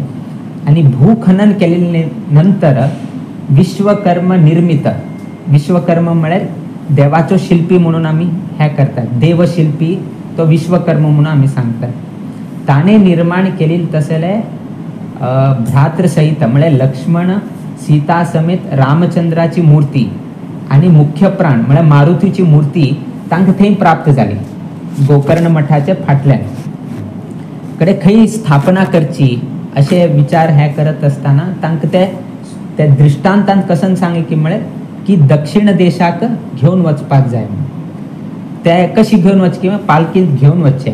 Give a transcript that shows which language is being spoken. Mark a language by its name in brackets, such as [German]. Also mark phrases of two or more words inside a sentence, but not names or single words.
[Konkani] आणि भूखनन केले नंतर विश्वकर्म निर्मित, विश्वकर्म म्हळ्यार देवाचो शिल्पी म्हणून आम्ही हे करतात, देवशिल्पी तो विश्वकर्म म्हणून आम्ही सांगतात. ताणे निर्माण केलेली तसले भ्रातृसहित म्हणजे लक्ष्मण सीता समेत रामचंद्राची मूर्ती आणि मुख्य प्राण म्हणजे मारुतीची मूर्ती तांकां थंय प्राप्त जाली गोकर्ण मठाच्या फाटल्यान. कडे खंय स्थापना करची असे विचार हे करत असताना तांकां ते दृष्टांतांत कसन सांगे की म्हळ्यार की दक्षिण देशाक घेवन वचपाक जाय. ते कशी घेवन वचची किंवा पालखींत घेवन वचचे.